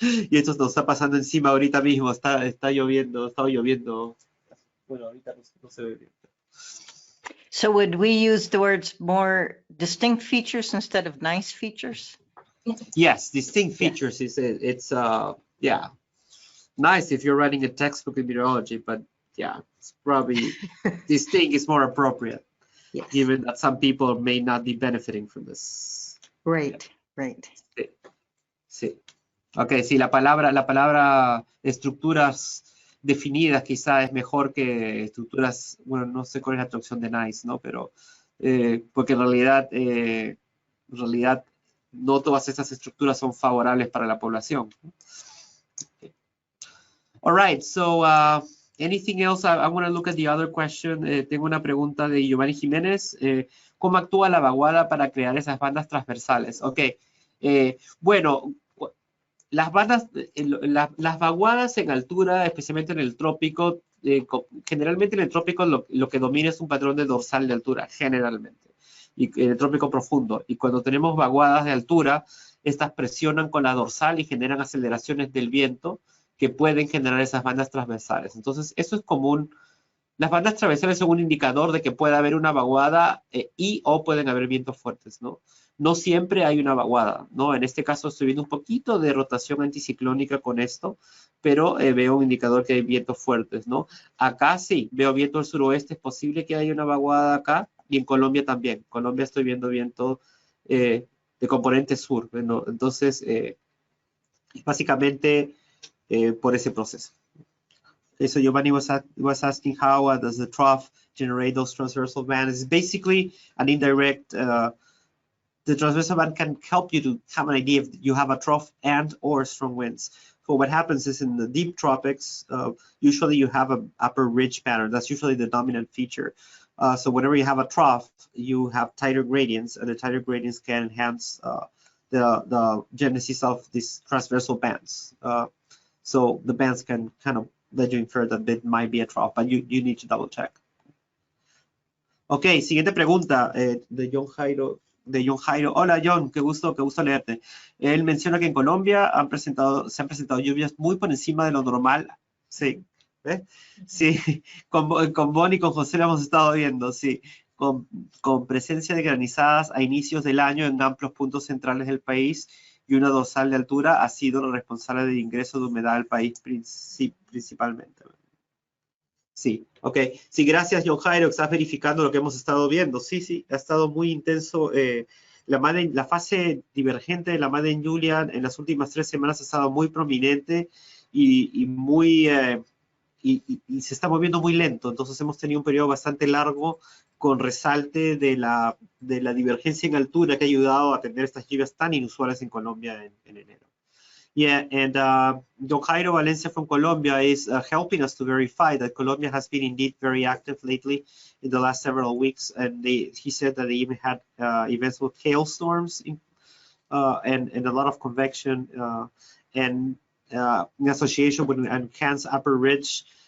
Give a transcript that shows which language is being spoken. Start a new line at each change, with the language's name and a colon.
Spanish: Y esto nos está pasando encima ahorita mismo. Está lloviendo, está lloviendo. Bueno, ahorita no se ve bien.
English: So would we use the words more distinct features instead of nice features? Yes, distinct features it's yeah, nice if you're writing a textbook in meteorology, but yeah, it's probably distinct is more appropriate. Yes. Given that some people may not be benefiting from this. Right, right.
Spanish: Sí. Ok, sí, la palabra estructuras definidas quizá es mejor que estructuras, bueno, no sé cuál es la traducción de nice, ¿no? Pero, porque en realidad no todas estas estructuras son favorables para la población.
English: Okay. All right, so anything else? I want to look at the other question.
Spanish: Tengo una pregunta de Giovanni Jiménez. ¿Cómo actúa la vaguada para crear esas bandas transversales? Ok. Bueno, las vaguadas en altura, especialmente en el trópico, generalmente en el trópico lo que domina es un patrón de dorsal de altura, generalmente. Y en el trópico profundo. Y cuando tenemos vaguadas de altura, estas presionan con la dorsal y generan aceleraciones del viento que pueden generar esas bandas transversales. Entonces, eso es común. Las bandas transversales son un indicador de que puede haber una vaguada o pueden haber vientos fuertes, ¿no? No siempre hay una vaguada, ¿no? En este caso estoy viendo un poquito de rotación anticiclónica con esto, pero veo un indicador que hay vientos fuertes, ¿no? Acá sí, veo viento del suroeste, es posible que haya una vaguada acá, y en Colombia también. En Colombia estoy viendo viento de componente sur, ¿no? Entonces, básicamente por ese proceso.
English: Okay, so Giovanni was asking how does the trough generate those transversal bands? It's basically an indirect, the transversal band can help you to have an idea if you have a trough and or strong winds. So what happens is in the deep tropics, usually you have an upper ridge pattern. That's usually the dominant feature. So whenever you have a trough, you have tighter gradients, and the tighter gradients can enhance the genesis of these transversal bands. So the bands can kind of let you infer that it might be a trough, but you need to double check.
Spanish: Ok, siguiente pregunta de John Jairo. Hola John, qué gusto leerte. Él menciona que en Colombia se han presentado lluvias muy por encima de lo normal. Sí, ¿ves? Sí, con Bonnie y con José lo hemos estado viendo, sí. con presencia de granizadas a inicios del año en amplios puntos centrales del país y una dorsal de altura ha sido la responsable del ingreso de humedad al país principalmente. Sí, ok. Sí, gracias, John Jairo, que estás verificando lo que hemos estado viendo. Sí, sí, ha estado muy intenso. La fase divergente de la Madden Julian en las últimas 3 semanas ha estado muy prominente y muy... y se está moviendo muy lento, entonces hemos tenido un periodo bastante largo con resalte de la divergencia en altura que ha ayudado a tener estas lluvias tan inusuales en Colombia en enero.
English: Yeah, and Don Jairo Valencia from Colombia is helping us to verify that Colombia has been indeed very active lately in the last several weeks, and he said that they even had events with hailstorms and a lot of convection and in association with enhanced upper ridge.